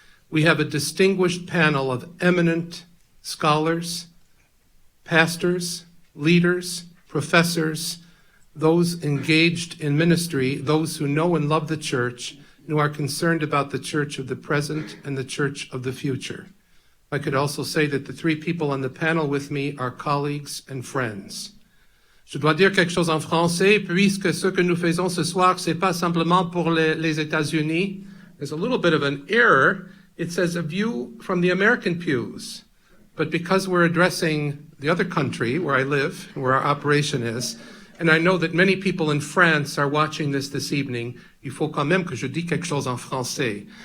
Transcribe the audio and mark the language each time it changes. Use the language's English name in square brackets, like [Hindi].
[English] We have a distinguished panel of eminent scholars, pastors, leaders, professors, those engaged in ministry, those who know and love the Church, and who are concerned about the Church of the present and the Church of the future. I could also say that the three people on the panel with me are colleagues and friends. [French] Je dois dire quelque chose en français, puisque ce que nous faisons ce soir, c'est pas simplement pour les États-Unis. [English] There's a little bit of an error. It says a view from the American pews. But because we're addressing the other country where I live, where our operation is, and I know that many people in France are watching this evening, [French] il faut quand même que je dise quelque chose en français.